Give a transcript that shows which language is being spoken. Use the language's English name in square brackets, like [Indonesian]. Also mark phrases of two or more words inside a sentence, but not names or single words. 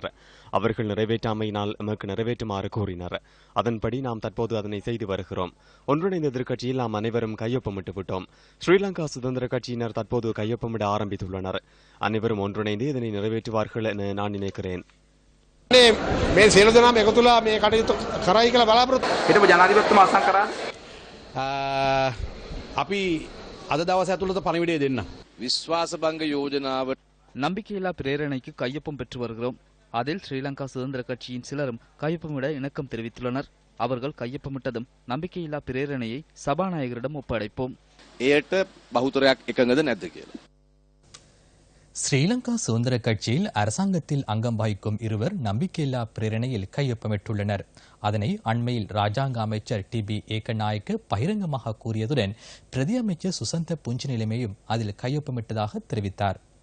[Tamil] அவர்கள் நிறைவேற்றாமையினால் எமக்கு நிறைவேற்றுமாறு கோரினர். அதன்படி நாம் தற்போது அதனை செய்து வருகிறோம். ஒன்றிணைந்த எதிர்க்கட்சியில் நாம் அனைவரும் கையொப்பமிட்டு விட்டோம். ஸ்ரீலங்கா சுதந்திர கட்சியினர் தற்போது கையொப்பமிட ஆரம்பித்துள்ளனர். அனைவரும் ஒன்றிணைந்து இதனை நிறைவேற்றுவார்கள் என நான் நினைக்கிறேன். [Sinhala] අපි අද දවස ඇතුළත පණිවිඩය දෙන්න. විශ්වාස භංග යෝජනාව [Tamil] நம்பிக்கையில்லா பிரேரணைக்கு கையொப்பம் பெற்று வருகிறோம். அதில் ஸ்ரீலங்கா சுதந்திர கட்சியின் சிலரும் கையொப்பமிட இணக்கம் தெரிவித்துள்ளனர். அவர்கள் கையொப்பமிட்டதும் நம்பிக்கையில்லா பிரேரணையை சபாநாயகரிடம் ஒப்படைப்போம். [Sinhala] එයට බහුතරයක් එකඟද නැද්ද කියලා. [Tamil] ஸ்ரீலங்கா சுதந்திர கட்சியில் அரசாங்கத்தில் அங்கம் வகிக்கும் இருவர் நம்பிக்கையில்லா பிரேரணையில் கையொப்பமிட்டுள்ளனர். அதனை அண்மையில் ராஜாங்க அமைச்சர் டிபி ஏக்கநாயக்க பகிரங்கமாக கூறியதுடன் பிரதி அமைச்சர் சுசந்த புஞ்சிநிலைமையும் அதில் கையொப்பமிட்டதாக தெரிவித்தார்.